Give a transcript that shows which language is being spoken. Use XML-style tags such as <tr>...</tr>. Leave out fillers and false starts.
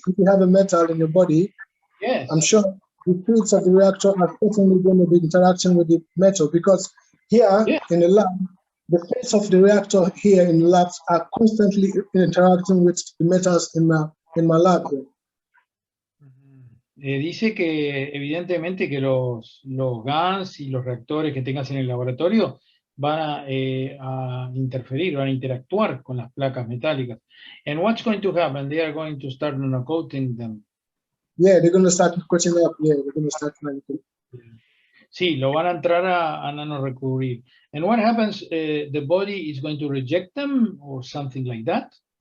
<en>If you have a metal in your body, yes, I'm sure the fields of the reactor are certainly going to be interacting with the metal, because here in the lab, the fields of the reactor here in the labs are constantly interacting with the metals in my lab here.</en> <es>Dice que evidentemente que los GANs y los reactores que tengas en el laboratorio van a interferir, van a interactuar con las placas metálicas.</es> <en>And what's going to happen? They are going to start nanocoating them. Yeah, they're going to start coating up. Yeah, they're going to start nanocoating.</en> <es>Sí, lo van a entrar a nanorecubrir.</es> <en>And what happens? The body is going to reject them or something like that?</en>